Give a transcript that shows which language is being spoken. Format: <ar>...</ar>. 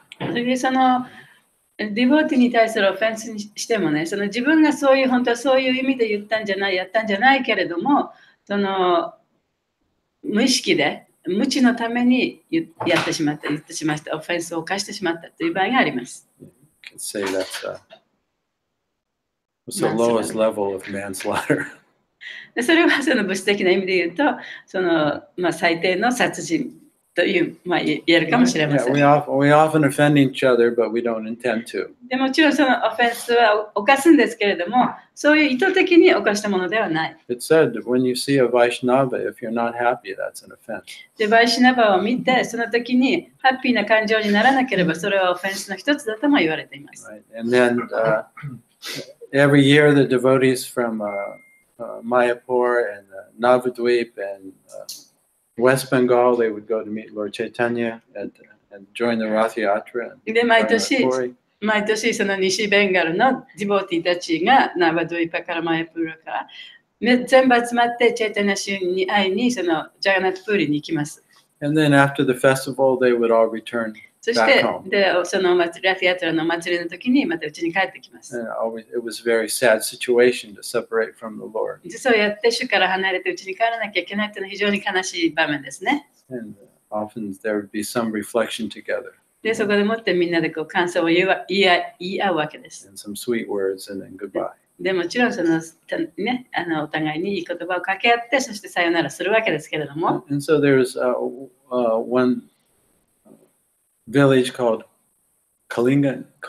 <ja>それでそのディボティに対するオフェンスにしてもね、その自分が本当はそういう意味で言ったんじゃない、やったんじゃないけれども、その無意識で無知のために言ってしまった、オフェンスを犯してしまったという場合があります。</ja> <en>You can say that's the lowest level of manslaughter.</en> <ja>でそれはその物質的な意味で言うと、その最低の殺人という、言えるかもしれません。</ja> <en>We often offend each other, but we don't intend to.</en> <ja>でもちろんそのオフェンスは犯すんですけれども、そういう意図的に犯したものではない。</ja> <en>It said that when you see a Vaishnava, if you're not happy, that's an offense.</en> <ja>で、バイシナバを見て、その時にハッピーな感情にならなければ、それはオフェンスの一つだとも言われています。</ja> <en>Right? And then every year, the devotees from Mayapur and Navadvip and West Bengal, they would go to meet Lord Chaitanya and join the Rath Yatra.</en> <ja>で、毎年その西ベンガルのディボティたちがナバドゥイパからマヤプーラから全部集まってチェイタニャシュに会いにそのジャガナットプーリに行きます。</ja> <en>And then after the festival, they would all return</en> <ja>そし</ja> <en>back</en> <ja>て</ja> <en>home.</en> <ja>でそのラフィアトラの祭りの時にまたうちに帰ってきます。</ja> <en>And it was a very sad situation to separate from the Lord.</en> <ja>そうやって主から離れてうちに帰らなきゃいけないというのは非常に悲しい場面ですね。</ja> <en>And often there would be some reflection together.</en> <ja>で、そこでもってみんなで感想を言い合うわけです。</ja> <en>And some sweet words and then goodbye.</en> <ja>でもちろんその、ね、お互いにいい言葉を掛け合って、そしてさよならするわけですけれども。</ja> <en>And so there's one village called Kulingagram.</en>